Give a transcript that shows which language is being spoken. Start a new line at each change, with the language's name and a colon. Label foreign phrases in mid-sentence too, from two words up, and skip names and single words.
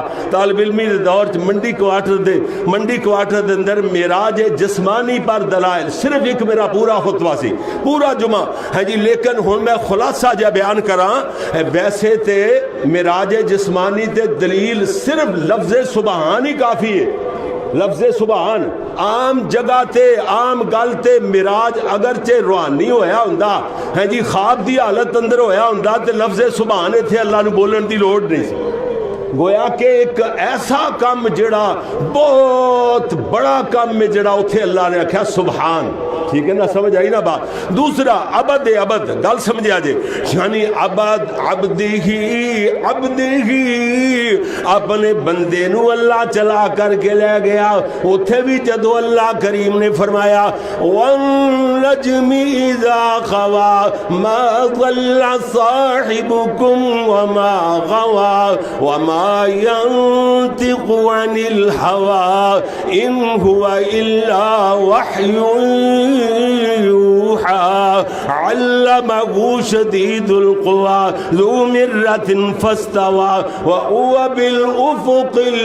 Punjabi: طالب علمی دے دور منڈی کوارٹر دے اندر معراج جسمانی پر دلائل صرف ایک میرا پورا خطبہ سی, پورا جمعہ ہے جی. لیکن ہن میں خلاصہ جا بیان کراں. ویسے تے معراج جسمانی تے دلیل صرف لفظ سبحان ہی کافی ہے. لفظ سبحان عام جگہ تے عام گل تے معراج اگرچہ روحانی ہویا ہوندا ہے جی, خواب دی حالت اندر ہویا ہوندا تے لفظ سبحان ایتھے اللہ نو بولن دی لوڑ نہیں سی. گویا کہ ایک ایسا کام جڑا بہت بڑا کام ہے جڑا اتھے اللہ نے آکھیا سبحان. ٹھیک ہے نا,
Urdu: سمجھ آئی نا بات.
Punjabi: دوسرا ابد ابد گل سمجھا جے, یعنی ابد عبدی اپنے بندے نو اللہ چلا کر کے لے گیا. اتھے بھی جدو اللہ کریم نے فرمایا
Arabic: وَالنَّجْمِ إِذَا خَوَى مَا ضَلَّ صَاحِبُكُمْ وَمَا غَوَى وَمَا يَنْطِقُ عَنِ الْهَوَى إِنْ هُوَ إِلَّا وَحْيٌ يوحى علمه شديد القوى ذو مرة فاستوى وهو بالأفق